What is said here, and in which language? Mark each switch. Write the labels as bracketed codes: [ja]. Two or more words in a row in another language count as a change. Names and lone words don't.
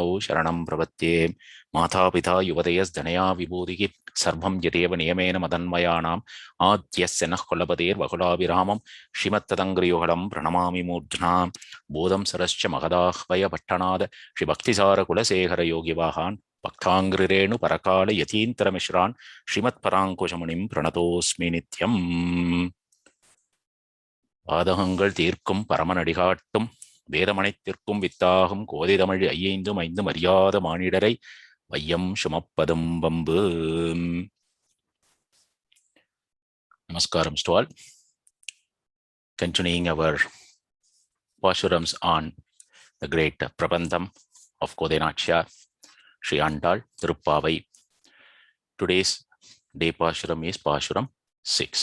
[sa] शरणं प्रपद्ये मातापिता युवतयस्तनया विभूतिः सर्वं यदेव नियमेन मदन्मयानाम् आद्यस्य नः कुलपतेर्वकुलाभिरामं श्रीमत्तदङ्घ्रियुगलं प्रणमामि मूर्ध्ना बोधं सरश्च महदाह्वयपट्टणाद श्रीभक्तिसारकुलशेखरयोगिवाहान् भक्ताङ्घ्रिरेणु परकाल यतीन्द्रमिश्रान् श्रीमत्पराङ्कुशमुनिं प्रणतोऽस्मि नित्यम् [ta] பாதகங்கள் தீர்க்கும் பரமனடிகாட்டும் வேதமனைத்திற்கும் வித்தாகும் கோதிதமிழ் ஐயைந்தும் ஐந்தும் அறியாத மானிடரை வையம் சுமப்பதும் வம்பு. [en] Namaskaram to all. Continuing our Pashurams on the great Prabandham of Kodenachya, Sri Andal Tirupavai. Today's day Pashuram is Pashuram 6.